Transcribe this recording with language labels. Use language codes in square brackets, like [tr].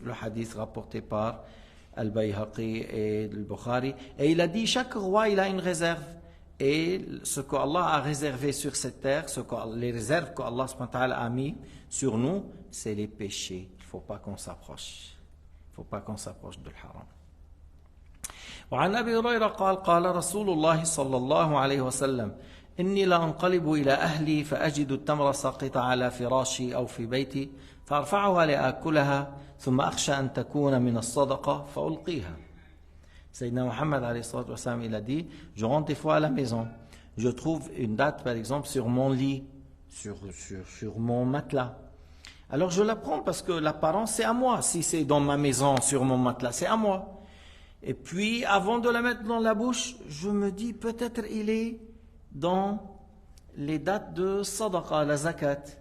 [fr] Le hadith rapporté par Al-Bayhaqi et Al-Bukhari. Et il a dit, chaque roi, il a une réserve. Et ce qu'Allah a réservé sur cette terre, les réserves qu'Allah a mis sur nous, c'est les péchés. Il ne faut pas qu'on s'approche. Il ne faut pas qu'on s'approche de l'haram. [ar] وعن أبي هريرة قال قال رسول الله صلى الله عليه وسلم إني لأنقلب إلى أهلي فأجد التمر ساقط على فراشي أو في بيتي فأرفعها لآكلها ثم أخشى أن تكون من الصدقة فألقيها. [fr] Sayyidina Muhammad alayhi salatu wassalam, il a dit, je rentre des fois à la maison, je trouve une date par exemple sur mon lit, sur mon matelas. Alors je la prends parce que l'apparence c'est à moi, si c'est dans ma maison, sur mon matelas, c'est à moi. Et puis avant de la mettre dans la bouche, je me dis peut-être il est dans les dates de sadaqa, la zakat.